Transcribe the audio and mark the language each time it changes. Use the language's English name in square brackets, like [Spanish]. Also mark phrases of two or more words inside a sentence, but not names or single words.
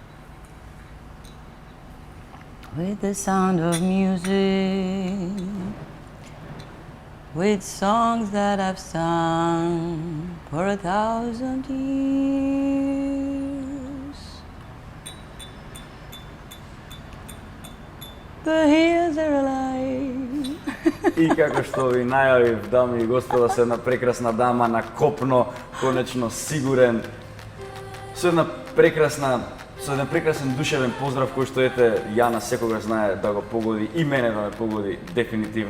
[English] with the sound of music, with songs that I've sung for 1,000 years. The years are alive. [Macedonian] И како што ви најавив, дами и господа, со една прекрасна дама на копно, конечно сигурен, со еден прекрасен душевен поздрав кој што ете Јана секогаш знае да го погоди и мене да ме погоди дефинитивно.